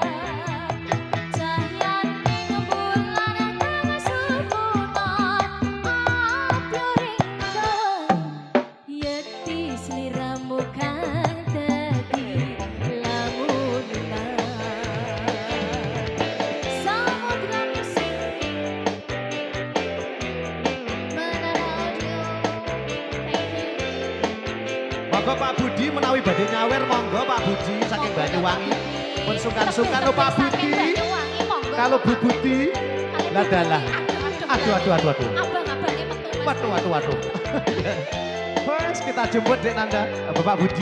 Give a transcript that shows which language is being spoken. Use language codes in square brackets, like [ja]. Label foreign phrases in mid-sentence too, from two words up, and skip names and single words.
[jv] cahyaning bulan kang sempurna abluring yekti sliramu kang dadi lamunan. [id] Samudra musik Mana Radio. [en] Thank you. [jv] Monggo Pak Budi menawi badhe nyawer, monggo Pak Budi saking Banyuwangi. Pun sungkan-sungkan lho Pak Budi. [id] Kalau Bu Budi, lah dalah. Aduh. [jv] Abang-abangnya metu Mas. Waduh. [id] Wes kita jemput Dek Nanda, Bapak Budi.